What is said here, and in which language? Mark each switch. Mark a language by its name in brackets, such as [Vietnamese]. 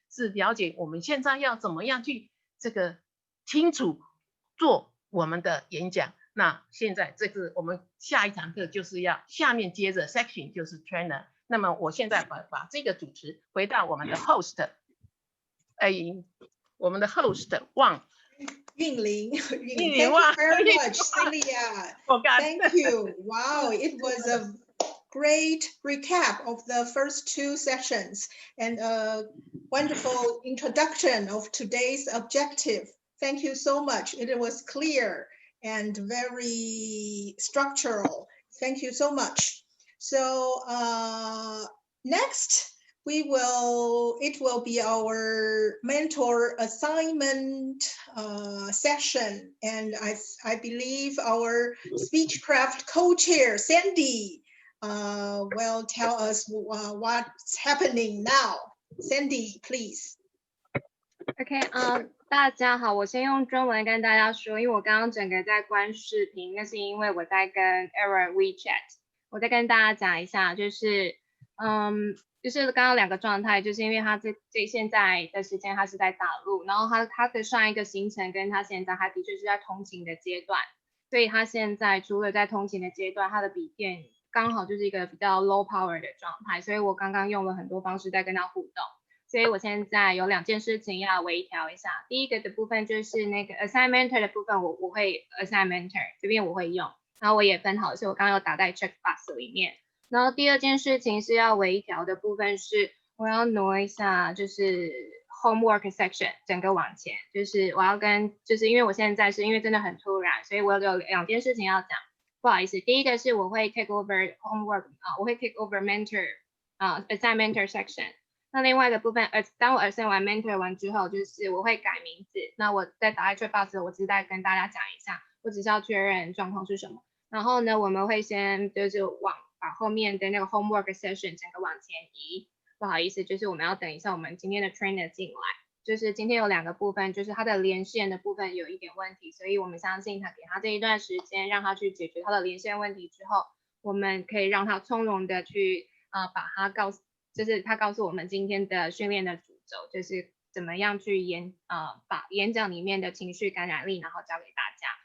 [Chinese] 是了解我们现在要怎么样去这个清楚做我们的演讲。那现在这个我们下一堂课就是要下面接着 section 就是 trainer。那么我现在把这个主持回到我们的 host， 我们的 host 旺。 [English] Yunling, Yunling, thank you wow. very much, Celia. Oh, God. Thank you. Wow, it was a great recap of the first 2 sessions and a wonderful introduction of today's objective. Thank you so much. It was clear and very structural. Thank you so much. So next, it will be our mentor assignment session, and I believe our Speechcraft co-chair Sandy will tell us what's happening now. Sandy, please. [Chinese] OK， 大家好，我先用中文跟大家说，因为我刚刚整个在关视频，那是因为我在跟 Aaron WeChat， 我再跟大家讲一下，就是刚刚2个状态，就是因为他现在的时间他是在大陆，然后他的上一个行程跟他现在他的确是在通勤的阶段，所以他现在除了在通勤的阶段，他的笔电刚好就是一个比较 [English] low power [Chinese] 的状态，所以我刚刚用了很多方式在跟他互动。所以我现在有2件事情要微调一下。第一个的部分就是那个 assignment 的部分，我会 assignment 这边我会用，然后我也分好，所以我刚刚有打在 checkbox 里面。然后第2件事情是要微调的部分是，我要挪一下，就是 homework section 整个往前，就是我要就是因为我现在是因为真的很突然，所以我有2件事情要讲，不好意思。第一个是我会 [English] take over homework [Chinese] 我会 [English] take over mentor assignment section。 [Chinese] 那另外一个部分，当我 assign 完 mentor 完之后，就是我会改名字。那我在打在 checkbox 我只是在跟大家讲一下，我只是要确认状况是什么。然后呢，我们会先就是把后面的那个 homework session 整个往前移。不好意思，就是我们要等一下我们今天的 trainer 进来。就是今天有2个部分，就是他的连线的部分有一点问题，所以我们相信他给他这一段时间，让他去解决他的连线问题之后，我们可以让他从容的去把他就是他告诉我们今天的训练的主轴，就是怎么样去把演讲里面的情绪感染力，然后教给大家。